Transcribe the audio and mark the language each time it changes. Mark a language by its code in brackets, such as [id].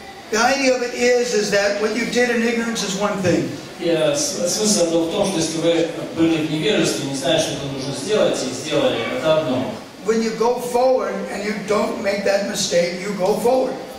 [en] The idea of it is that what you did in ignorance is one thing. [ru] Смысл этого в том, что если вы были в невежестве, не знали, что это нужно сделать, и сделали, это одно. [en] When you go forward and you don't make that mistake, you go forward.